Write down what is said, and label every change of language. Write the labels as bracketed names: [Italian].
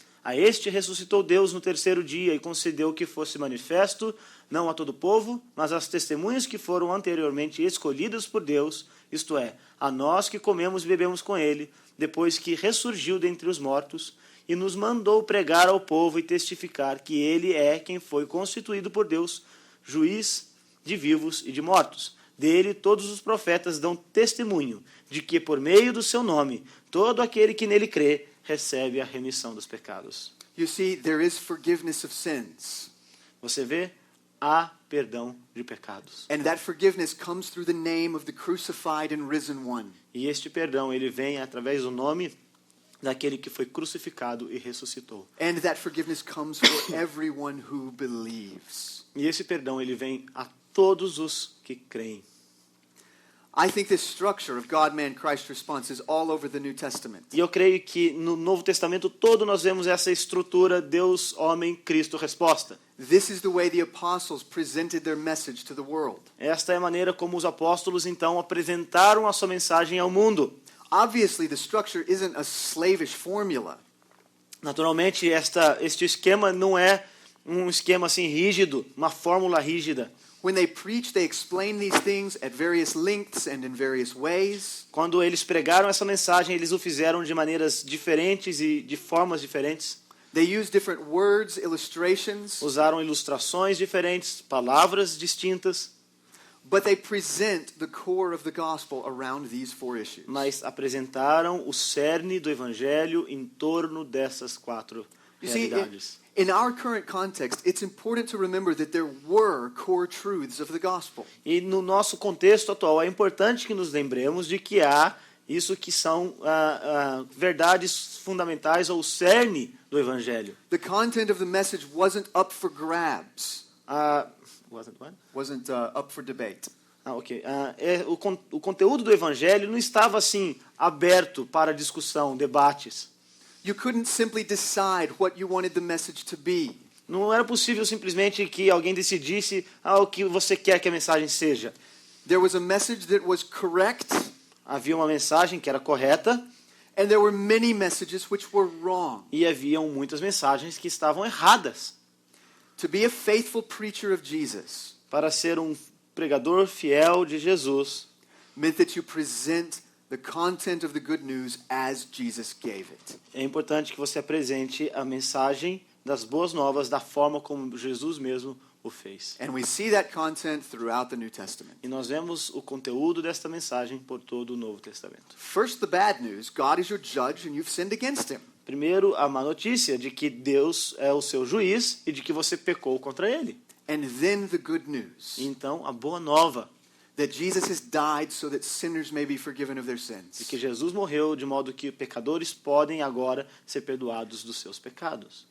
[Portuguese] A este ressuscitou Deus no terceiro dia e concedeu que fosse manifesto, não a todo o povo, mas às testemunhas que foram anteriormente escolhidas por Deus, isto é, a nós que comemos e bebemos com ele, depois que ressurgiu dentre os mortos, e nos mandou pregar ao povo e testificar que ele é quem foi constituído por Deus, juiz de vivos e de mortos. Dele todos os profetas dão testemunho de que por meio do seu nome, todo aquele que nele crê, recebe a remissão dos pecados. [English] You see, there is forgiveness of sins. [Portuguese] Você vê? Há perdão de pecados. [English] And that forgiveness comes through the name of the crucified and risen one. [Portuguese] E este perdão, ele vem através do nome daquele que foi crucificado e ressuscitou. [English] And that forgiveness comes for everyone who believes. [Portuguese] E esse perdão, ele vem a todos os que creem. [English] I think this structure of God, man, Christ response is all over the New Testament. [Portuguese] E eu creio que no Novo Testamento todo nós vemos essa estrutura Deus, homem, Cristo, resposta. [English] This is the way the apostles presented their message to the world. [Portuguese] Esta é a maneira como os apóstolos então apresentaram a sua mensagem ao mundo. [English] Obviously, the structure isn't a slavish formula. [Portuguese] Naturalmente, este esquema não é um esquema assim rígido, uma fórmula rígida. [English] When they preach, they explain these things at various lengths and in various ways. [Portuguese] Quando eles pregaram essa mensagem, eles o fizeram de maneiras diferentes e de formas diferentes. [English] They use different words, illustrations, [Portuguese] Usaram ilustrações diferentes, palavras distintas, [English] but they present the core of the gospel around these four issues. [Portuguese] mas apresentaram o cerne do evangelho em torno dessas quatro [English] You see, [Portuguese] realidades. [English] in our current context, it's important to remember that there were core truths of the gospel. [Portuguese] E no nosso contexto atual é importante que nos lembremos de que há isso que são verdades fundamentais ou cerne do evangelho. [English] The content of the message wasn't up for grabs, Wasn't what? wasn't up for debate. Ok. [Portuguese] O conteúdo do evangelho não estava assim aberto para discussão, debates. [English] You couldn't simply decide what you wanted the message to be. [Portuguese] Não era possível simplesmente que alguém decidisse o que você quer que a mensagem seja. [English] There was a message that was correct, [Portuguese] Havia uma mensagem que era correta [English] and there were many messages which were wrong. [Portuguese] e haviam muitas mensagens que estavam erradas. [English] To be a faithful preacher of Jesus [Portuguese] Para ser um pregador fiel de Jesus, [English] meant that you present the content of the good news as Jesus gave it. [Portuguese] é importante que você apresente a mensagem das boas novas da forma como Jesus mesmo o fez. [English] And we see that content throughout the New Testament. [Portuguese] E nós vemos o conteúdo desta mensagem por todo o Novo Testamento. [English] First, the bad news: God is your judge and you've sinned against him. [Portuguese] Primeiro, a má notícia de que Deus é o seu juiz e de que você pecou contra ele. [English] And then the good news [Portuguese] E então, a boa nova [English] that Jesus has died so that sinners may be forgiven of their [Portuguese] de [English] sins. [Portuguese] que Jesus morreu de modo que pecadores podem agora ser perdoados dos seus pecados,